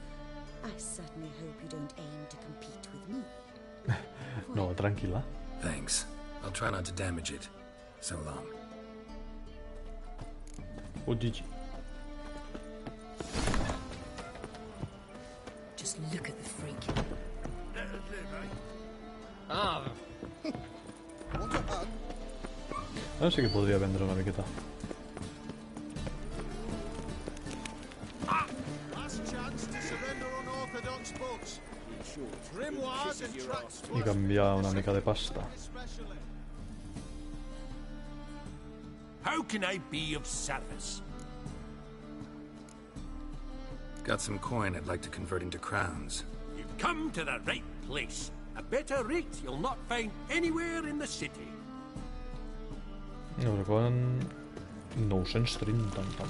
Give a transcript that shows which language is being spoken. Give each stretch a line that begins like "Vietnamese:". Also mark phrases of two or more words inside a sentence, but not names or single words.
English: I certainly hope you don't aim to compete with me.
Catalan: No, tranquila.
English: Thanks. I'll try not to damage it. So long. Oh, GG. Just look at the freak. Ah.
Catalan: Ara sí que podria vendre una miqueta.
English: Last chance to surrender unorthodox books. Grimoires and tracts.
Catalan: I canviar una mica de pasta.
English: How can I be of service? Got some coin I'd like to convert into crowns. You've come to the right place. A better rate you'll not find anywhere in the city.
Catalan: No, recorden 930.